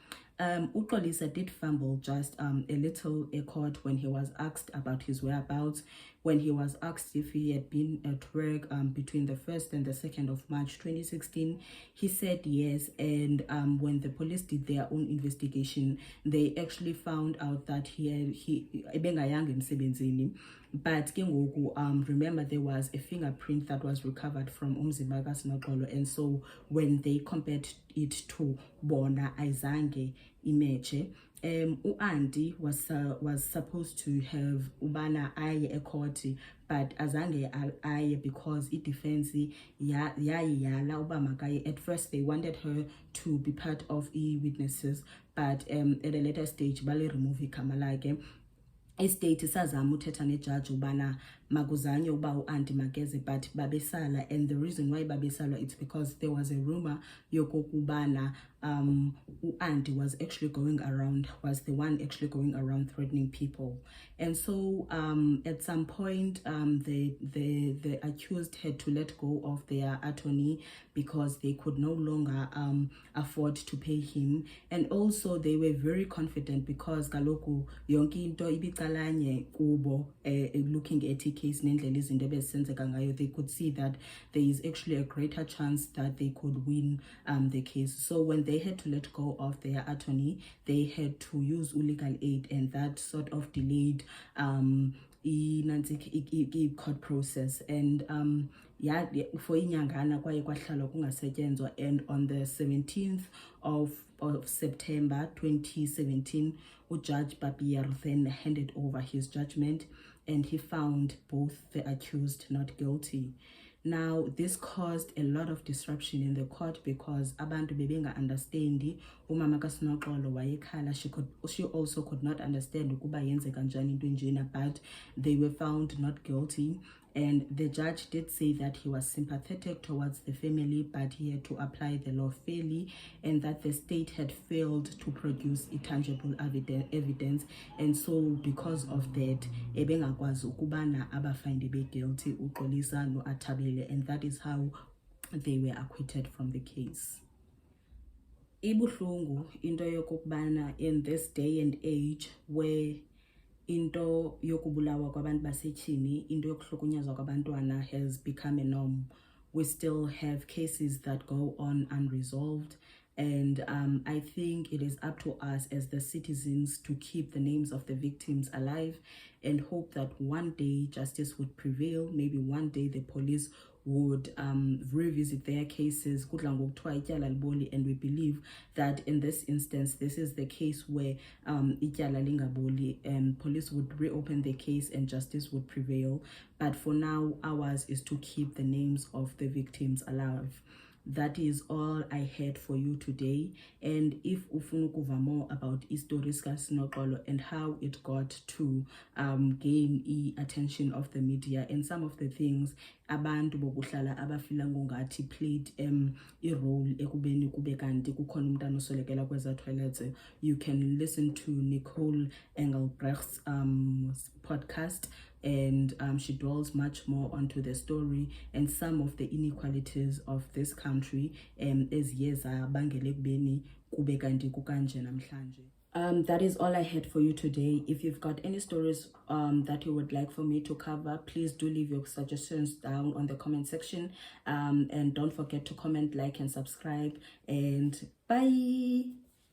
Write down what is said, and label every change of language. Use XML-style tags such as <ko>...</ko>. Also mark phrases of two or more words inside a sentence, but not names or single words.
<en>Uxolisa did fumble just a little at court when he was asked about his whereabouts. When he was asked if he had been at work between the 1st and the 2nd of March 2016, he said yes. And when the police did their own investigation, they actually found out that he</en> <xh>ebengayanga emsebenzini.</xh> <en>But remember, there was a fingerprint that was recovered from</en> <xh>umzimba kaSinoxolo,</xh> <en>and so when they compared it to</en> <xh>bona ayizange imeche. U-auntie</xh> <en>was supposed to have</en> <xh>ubana aye ecourt, but azange aye because i-defense yala uba makaye.</xh> <en>At first they wanted her to be part of witnesses, but at a later stage</en> <xh>bale remove igama lakhe. Estate isazama uthetha nejaji ubana makuzanywe uba u-auntie makeze, but babesala.</xh> <en>And the reason why babesala, it's because there was a rumor</en> <xh>yokokubana u-auntie</xh> <en>was the one actually going around threatening people. And so at some point the accused had to let go of their attorney because they could no longer afford to pay him. And also they were very confident because</en> <xh>kaloku yonke into ibicalanye kubo</xh> <en>looking at it.</en> <xh>case nendlela izinto ebezisenzeka ngayo,</xh> <en>they could see that there is actually a greater chance that they could win the case. So when they had to let go of their attorney, they had to use legal aid, and that sort of delayed court process. And yeah, for</en> <xh>inyangana kwaye kwahlala kungasetyenzwa,</xh> <en>and on the 17th of September 2017, Judge Babier then handed over his judgment, and he found both the accused not guilty. Now, this caused a lot of disruption in the court because</en> <xh>abantu bebenga understandi. Umama kaSinoxolo wayekhala,</xh> <en>she also could not understand</en> <xh>ukuba yenzeka njani into enjena,</xh> <en>but they were found not guilty. And the judge did say that he was sympathetic towards the family, but he had to apply the law fairly, and that the state had failed to produce tangible evidence. And so because of that,</en> <xh>ebengakwazi ukubana abafinde be guilty uXolisa no Athabile,</xh> <en>and that is how they were acquitted from the case.</en> <xh>Ibuhlungu into yokubana</xh> <en>in this day and age where</en> <xh>into yokubulawa kwabantu basetyhini, into yokuhlukunyezwa kwabantwana</xh> <en>has become a norm, we still have cases that go on unresolved. And I think it is up to us as the citizens to keep the names of the victims alive and hope that one day justice would prevail. Maybe one day the police would revisit their cases. And we believe that in this instance, this is the case where police would reopen the case and justice would prevail. But for now, ours is to keep the names of the victims alive. That is all I had for you today. And if</en> <xh>ufuna ukuva</xh> <en>more about</en> <xh>istories kaSinoxolo</xh> <en>and how it got to gain the attention of the media, and some of the things</en> <xh>abantu bokuhlala abafila ngongathi</xh> <en>played role</en> <xh>ekubeni kube kanti kukhona umntana oswelekela kweza</xh> <en>toilets, you can listen to Nicole Engelbrecht's podcast, and she dwells much more onto the story and some of the inequalities of this country as years</en> <xh>abangele ekubeni kube kanti kukanje namhlanje.</xh> <en>That is all I had for you today. If you've got any stories that you would like for me to cover, please do leave your suggestions down on the comment section, and don't forget to comment, like, and subscribe, and bye.</en>